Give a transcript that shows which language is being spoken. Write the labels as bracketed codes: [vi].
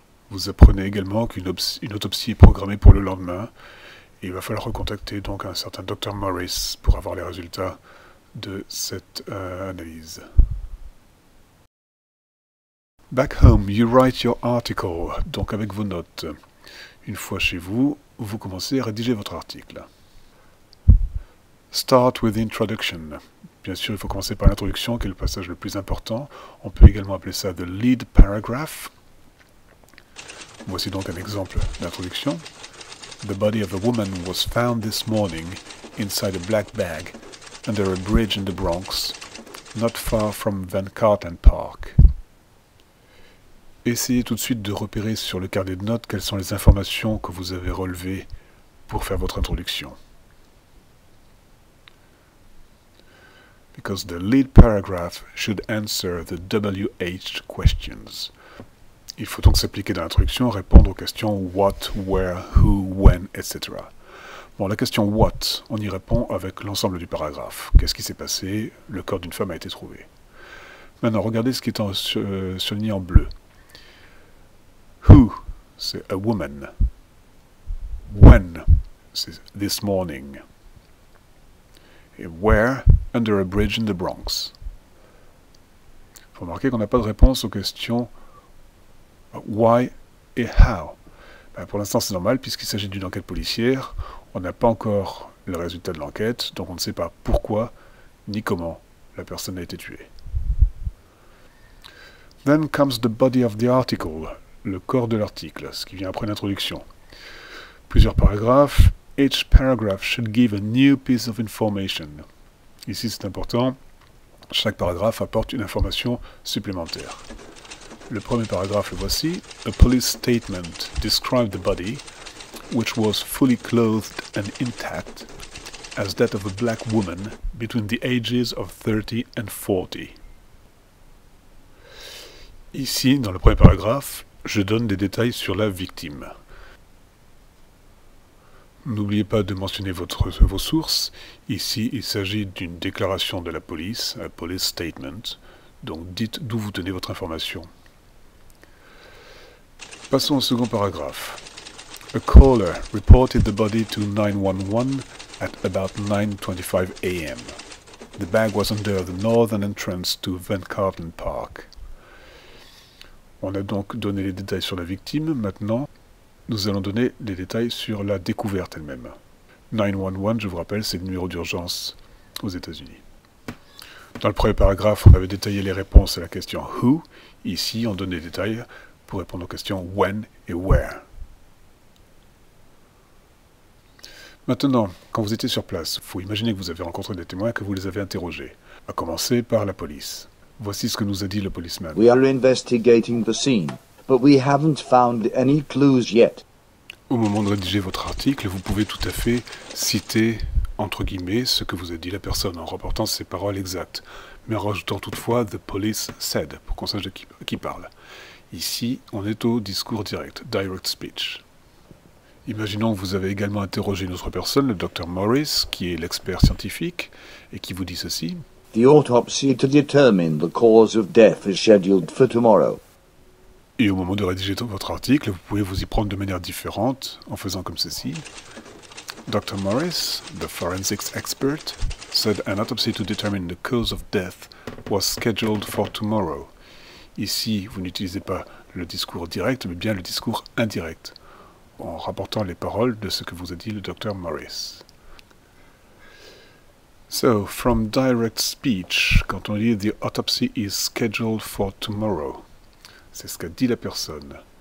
[fr] Vous apprenez également qu'une autopsie est programmée pour le lendemain, et il va falloir recontacter donc un certain Dr. Morris pour avoir les résultats de cette analyse. [en] Back home, you write your article, [fr] donc avec vos notes. Une fois chez vous, vous commencez à rédiger votre article. [en] Start with introduction. [fr] Bien sûr, il faut commencer par l'introduction, qui est le passage le plus important. On peut également appeler ça [en] the lead paragraph. [fr] Voici donc un exemple d'introduction. [en] The body of a woman was found this morning inside a black bag under a bridge in the Bronx, not far from Van Carten Park. [fr] Essayez tout de suite de repérer sur le carnet de notes quelles sont les informations que vous avez relevées pour faire votre introduction. [en] Because the lead paragraph should answer the WH questions. [fr] Il faut donc s'appliquer dans l'introduction, répondre aux questions what, where, who, when, etc. Bon, la question what, on y répond avec l'ensemble du paragraphe. Qu'est-ce qui s'est passé? Le corps d'une femme a été trouvé. Maintenant, regardez ce qui est surligné en bleu. [en] Who, [fr] c'est [en] a woman. When, c'est this morning. Et where, under a bridge in the Bronx. [fr] Il faut remarquer qu'on n'a pas de réponse aux questions why et how. Ben, pour l'instant, c'est normal, puisqu'il s'agit d'une enquête policière. On n'a pas encore le résultat de l'enquête, donc on ne sait pas pourquoi ni comment la personne a été tuée. [en] Then comes the body of the article, [fr] le corps de l'article, ce qui vient après l'introduction. Plusieurs paragraphes. [en] Each paragraph should give a new piece of information. [fr] Ici, c'est important. Chaque paragraphe apporte une information supplémentaire. Le premier paragraphe, le voici. [en] A police statement described the body, which was fully clothed and intact, as that of a black woman between the ages of 30 and 40. [fr] Ici, dans le premier paragraphe, je donne des détails sur la victime. N'oubliez pas de mentionner vos sources. Ici, il s'agit d'une déclaration de la police, un [en] police statement. [fr] Donc, dites d'où vous tenez votre information. Passons au second paragraphe. [en] A caller reported the body to 911 at about 9:25 AM. The bag was under the northern entrance to Van Carten Park. [fr] On a donc donné les détails sur la victime. Maintenant, nous allons donner des détails sur la découverte elle-même. 911, je vous rappelle, c'est le numéro d'urgence aux États-Unis. Dans le premier paragraphe, on avait détaillé les réponses à la question who. Ici, on donne des détails pour répondre aux questions when et where. Maintenant, quand vous étiez sur place, il faut imaginer que vous avez rencontré des témoins et que vous les avez interrogés. À commencer par la police. Voici ce que nous a dit le policeman. [en] We are investigating the scene, but we haven't found any clues yet. [fr] Au moment de rédiger votre article, vous pouvez tout à fait citer entre guillemets ce que vous a dit la personne en rapportant ses paroles exactes, mais en rajoutant toutefois [en] the police said [fr] pour qu'on sache de qui parle. Ici, on est au discours direct, [en] direct speech. [fr] Imaginons que vous avez également interrogé une autre personne, le Dr Morris, qui est l'expert scientifique, et qui vous dit ceci. [en] The autopsy to determine the cause of death is scheduled for tomorrow. [fr] Et au moment de rédiger votre article, vous pouvez vous y prendre de manière différente en faisant comme ceci. [en] Dr Morris, the forensics expert, said an autopsy to determine the cause of death was scheduled for tomorrow. [fr] Ici, vous n'utilisez pas le discours direct, mais bien le discours indirect, en rapportant les paroles de ce que vous a dit le Dr Morris. [en] So, from direct speech, [fr] quand on dit [en] the autopsy is scheduled for tomorrow, [fr] c'est ce qu'a dit la personne.